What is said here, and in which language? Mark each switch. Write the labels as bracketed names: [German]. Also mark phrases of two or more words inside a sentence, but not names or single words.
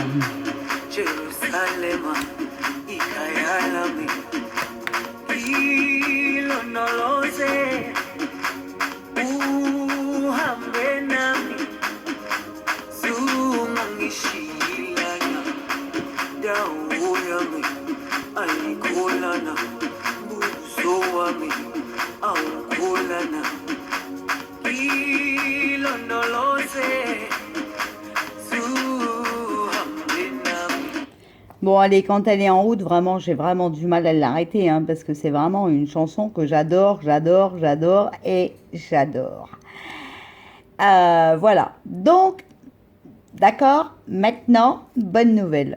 [Zulu] Jerusalema, ikayalami, ilondoloze, uhambe nami, zungangishiyilala. Dawo yami ayikholana, buso wami awukholana, ilondoloze, [French] Bon, allez, quand elle est en route, vraiment, j'ai vraiment du mal à l'arrêter, hein, parce que c'est vraiment une chanson que j'adore, j'adore, j'adore et j'adore. Voilà. Donc, d'accord, maintenant, bonne nouvelle.